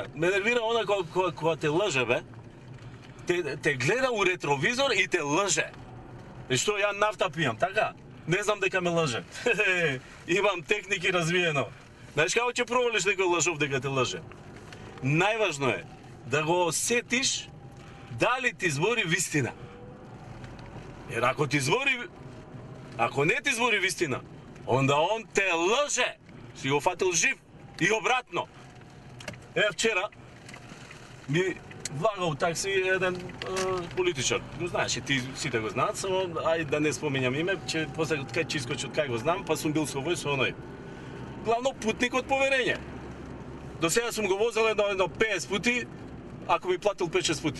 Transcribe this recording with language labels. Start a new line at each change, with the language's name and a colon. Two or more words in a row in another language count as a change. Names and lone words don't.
Macedonian: Ме нервира она кога те лаже, бе. Те гледа у ретровизор и те лже. И што ја нафта пијам, така? Не знам дека ме лже. Имам техники развиено. Знаеш како ќе провалиш некој лажов дека те лже? Најважно е да го осетиш дали ти збори вистина. Јер ако не ти збори вистина, онда он те лаже. Si го фатил жив. И обратно. Вчера влагал такси еден политичар. Го знаеш и ти сите го знаат, само ај да не споминјам име, че после кај че искочи од кај го знам, па сум бил со овој со оној. Главно путник од поверење. До сега сум го возел едно 50 пути, ако ми платил 5-6 пути.